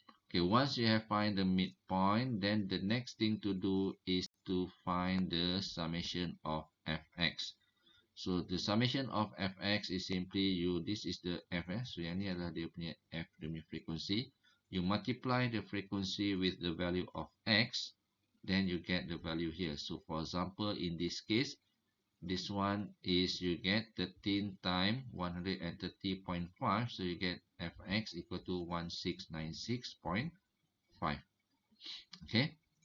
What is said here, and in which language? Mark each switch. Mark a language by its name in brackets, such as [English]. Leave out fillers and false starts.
[English] Okay, once you have find the midpoint, then the next thing to do is to find the summation of fx. So the summation of fx is simply this is the fs. [Malay] So yang ni adalah dia punya f, dia punya frequency. [English] You multiply the frequency with the value of x, then you get the value here. So for example, in this case, this one is you get 13 times 130.5. So you get fx equal to 1696.5. Okay.